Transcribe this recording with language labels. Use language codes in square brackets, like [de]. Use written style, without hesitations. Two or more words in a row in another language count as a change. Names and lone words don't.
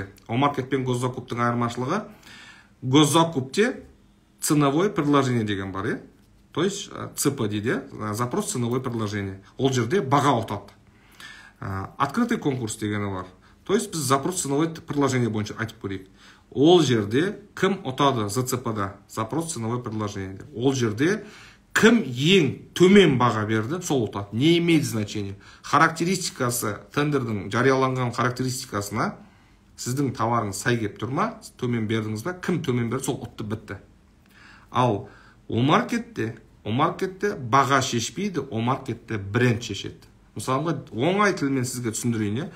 [kk] Омаркет пен госзакуптың айырмашылығы. Госзакупте [ru] ценовое предложение [kk] деген бар, [ru] То есть [kk] ЦП дейді, [ru] запрос ценовое предложение. [kk] Ол жерде баға ұтады. [ru] Открытый конкурс [kk] дегені бар. [ru] То есть [kk] біз [ru] запрос ценовое предложение [kk] бойынша айтып көрейік. Ол жерде кім ұтады ЗЦП-да? [ru] Запрос ценовое предложение. [kk] Ол жерде кім ең төмен баға берді, сол ұтады. [ru] Не имеет значения. [kk] Характеристикасы, тендердің жарияланған характеристикасына сіздің товарыңыз сай келіп тұр ма, төмен бердіңіз ба, кім төмен берді, сол ұтты бітті. Ал омаркетте баға шешпейді, омаркетте бренд шешеді. Мысалға, оңай тілмен сізге түсіндірейін.